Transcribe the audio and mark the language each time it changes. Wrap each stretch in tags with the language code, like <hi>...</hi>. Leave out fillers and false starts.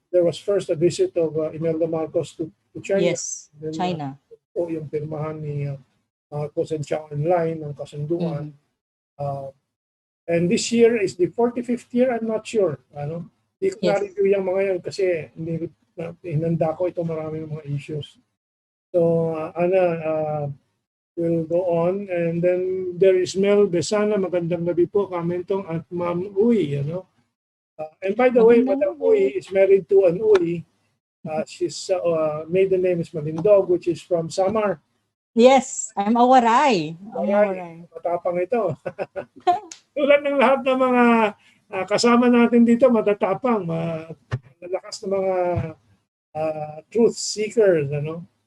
<en>There was first a visit of Imelda Marcos to China. Yes, then, China.</en> <tl>Yung pirmahan ni Marcos and Chow Enlai ng kasunduan.</tl> <en>And this year is the 45th year, I'm not sure.</en> <tl>Ano? Hindi ko na-review yung mga yan kasi hinanda ko ito maraming mga issues.</tl> <en>So, Ana will go on. And then there is Mel Besana.</en> <tl>Magandang gabi po,</tl> <en>Mentong at Ma'am Uy. You know? And by the way, Madam Uy is married to an Uy. She's maiden name is Malindog, which is from Samar. Yes, I'm Awaray.</en> <tl>Matapang ito. Tulad ng lahat ng mga kasama natin dito, matatapang, malakas na mga truth seekers, ano?</tl>